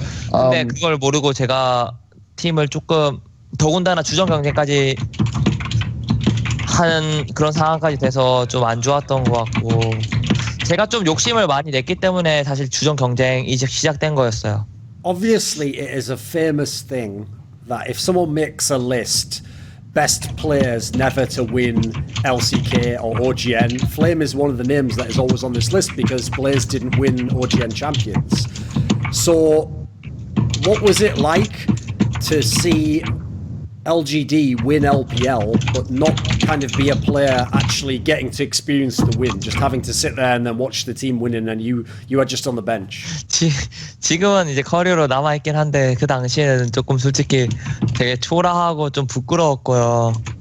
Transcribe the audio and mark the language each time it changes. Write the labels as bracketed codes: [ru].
[ko] 근데 그걸 모르고 제가 팀을 조금 더군다나 주전 경쟁까지 하는 그런 상황까지 돼서 좀 안 좋았던 것 같고 제가 좀 욕심을 많이 냈기 때문에 사실 주전 경쟁이 시작된 거였어요. [en] Obviously, it is a famous thing that if someone makes a list, best players never to win LCK or OGN, Flame is one of the names that is always on this list because players didn't win OGN champions. So, what was it like to see LGD win LPL but not kind of be a player actually getting to experience the win, just having to sit there and then watch the team winning and you are just on the bench? [ko] 지금은 이제 커리어로 남아있긴 한데 그 당시에는 조금 솔직히 되게 초라하고 좀 부끄러웠고요.